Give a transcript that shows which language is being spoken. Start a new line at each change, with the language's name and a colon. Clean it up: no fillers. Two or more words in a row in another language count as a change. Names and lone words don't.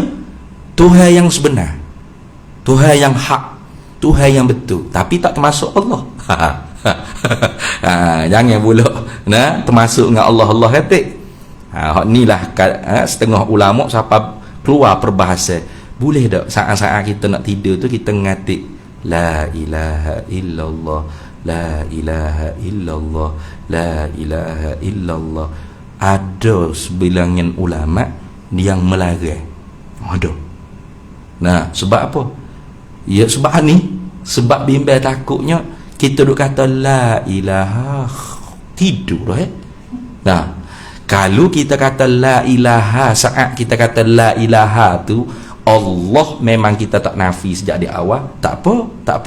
Malay: Tuhan yang sebenar, Tuhan yang hak, Tuhan yang betul, tapi tak termasuk Allah. Jangan pula termasuk dengan Allah kata. Hak nilah setengah ulama siapa keluar perbahasan. Boleh tak saat-saat kita nak tidur tu kita ngatik
Arabic: لا إله إلا الله، لا إله إلا الله، لا إله إلا الله.
Malay: Ada sebilangan ulama yang melarang. Ada. Sebab apa? Ya sebab sebab bimbang takutnya kita duk kata
Arabic: لا إله
Malay: tidur kalau kita kata
Arabic: لا إله,
Malay: saat kita kata
Arabic: لا إله
Malay: tu Allah memang kita tak nafi sejak di awal, tak apa.